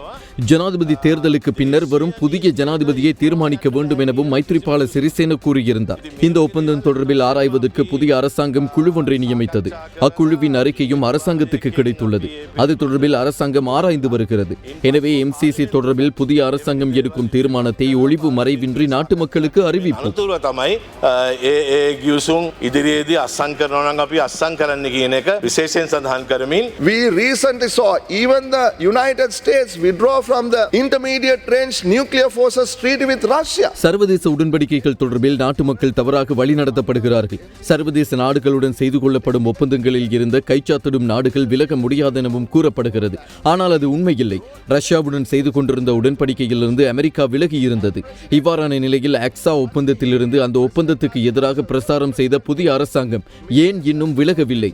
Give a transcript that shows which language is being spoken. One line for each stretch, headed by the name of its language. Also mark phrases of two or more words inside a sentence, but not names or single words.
Tamil: ஜனாதிபதி தேர்தலுக்கு பின்னர் வரும் புதிய ஜனாதிபதியை தீர்மானிக்க வேண்டும் எனவும் மைத்ரிபால சிறிசேன கூறியிருந்தார். இந்த ஒப்பந்தம் தொடர்பில் ஆராய்வதற்கு புதிய அரசாங்கம் குழு ஒன்றை நியமித்தது. அக்குழுவின் அறிக்கையும் அரசாங்கத்துக்கு கிடைத்துள்ளது. அது தொடர்பில் அரசாங்கம் ஆராய்ந்து வருகிறது. எனவே MCC தொடர்பில் புதிய அரசாங்கம் எடுக்கும் தீர்மானத்தை ஒளிவு மறைவின்றி நாட்டு மக்களுக்கு அறிவிப்போம்.
Sinhala: ඉදිරියේදී අස්සන් කරනවා නම් අපි අස්සන් කරන්න කියන එක විශේෂයෙන් සඳහන් කරමින්
English: We recently saw even the United States withdraw from the intermediate range nuclear forces treaty with Russia.
Tamil: சர்வதேச உடன்படிக்கைகள் தொடர்பில் நாட்டு மக்கள் தவறாக வழிநடத்தப்படுகிறார்கள். சர்வதேச நாடுகளுடன் செய்து கொள்ளப்படும் ஒப்பந்தங்களில் இருந்த கைச்சாத்திடும் நாடுகள் விலக முடியாதெனவும் கூறப்படுகிறது. ஆனால் அது உண்மையில்லை. ரஷ்யாவுடன் செய்து கொண்டிருந்த உடன்படிக்கையிலிருந்து அமெரிக்கா விலகி இருந்தது. இவ்வாறான நிலையில் ACTA ஒப்பந்தத்திலிருந்து அந்த ஒப்பந்தத்துக்கு எதிராக பிரசாரம் செய்த புதிய அரசாங்கம் ஏன் இன்னும் விலகவில்லை?